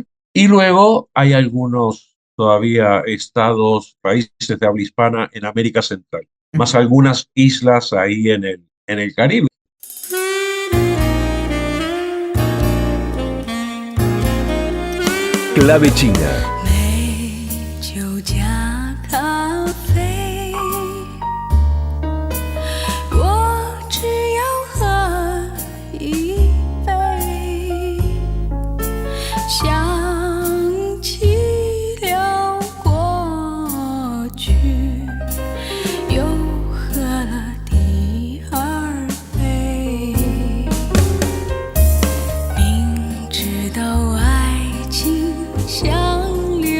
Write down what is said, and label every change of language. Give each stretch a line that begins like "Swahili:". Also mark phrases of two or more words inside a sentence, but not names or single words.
Spanish: Y luego hay algunos todavía estados, países de habla hispana en América Central, más algunas islas ahí en el Caribe. Clave China.
Chinese: 美酒加咖啡，我只要喝一杯，想起了过去，又喝了第二杯，明知道爱情像